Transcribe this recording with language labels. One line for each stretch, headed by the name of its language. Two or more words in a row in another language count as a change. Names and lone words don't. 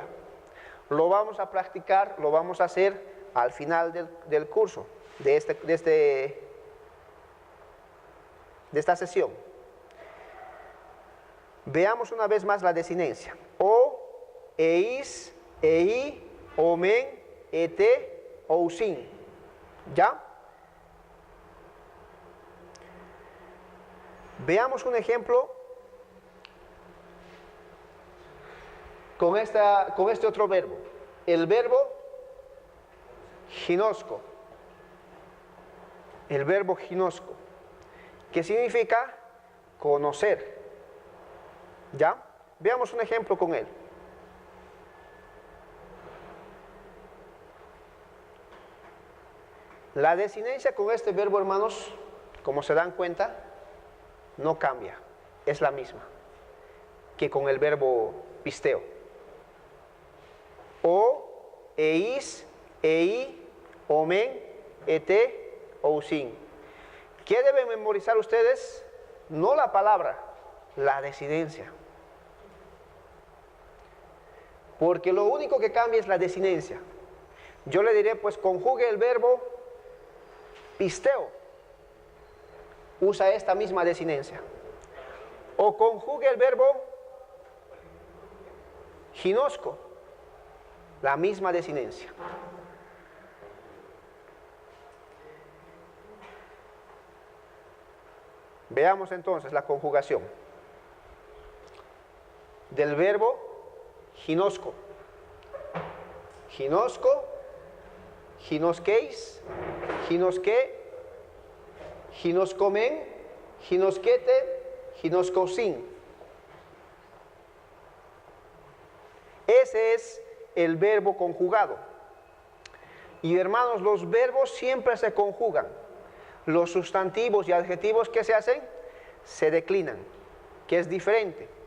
Spanish: Lo vamos a practicar, lo vamos a hacer al final del curso, de esta sesión. Veamos una vez más la desinencia.
Greek: ω, εις, ει, ομεν, ετε, ουσιν.
Spanish: ¿Ya? Veamos un ejemplo con este otro verbo. El verbo ginosco. El verbo ginosco, que significa conocer. ¿Ya? Veamos un ejemplo con él. La desinencia con este verbo, hermanos, como se dan cuenta, no cambia. Es la misma que con el verbo pisteo.
Greek: ω, εις, ει, ομεν, ετε, ουσιν.
Spanish: ¿Qué deben memorizar ustedes? No la palabra, la desinencia. Porque lo único que cambia es la desinencia. Yo le diré, pues conjugue el verbo pisteo. Usa esta misma desinencia. O conjugue el verbo ginosco. La misma desinencia. Veamos entonces la conjugación del verbo ginosco.
Greek: γινώσκω, γινώσκεις, γινώσκει, γινώσκομεν, γινώσκετε, γινώσκουσιν.
Spanish: Ese es el verbo conjugado. Y hermanos, los verbos siempre se conjugan. Los sustantivos y adjetivos que se hacen, se declinan, que es diferente.